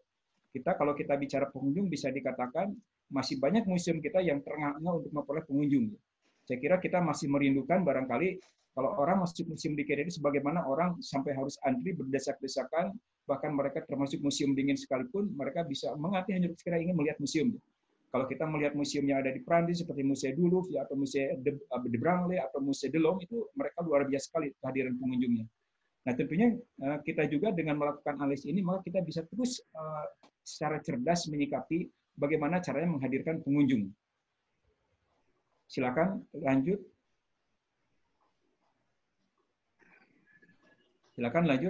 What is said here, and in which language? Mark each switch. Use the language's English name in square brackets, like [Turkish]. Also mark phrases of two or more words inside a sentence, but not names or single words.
[Indonesian] Kalau kita bicara pengunjung bisa dikatakan masih banyak museum kita yang terengah-engah untuk memperoleh pengunjung. Saya kira kita masih merindukan barangkali kalau orang masuk museum di KDRI sebagaimana orang sampai harus antri berdesak-desakan, bahkan mereka termasuk museum dingin sekalipun, mereka bisa mengantri hanya sekira ingin melihat museum. Kalau kita melihat museum yang ada di Prancis seperti Musée du Louvre atau Musée de Branly atau Musée de l'Homme, itu mereka luar biasa sekali kehadiran pengunjungnya. Nah tentunya kita juga dengan melakukan analisis ini, maka kita bisa terus secara cerdas menyikapi bagaimana caranya menghadirkan pengunjung. Silakan lanjut. Silakan lanjut.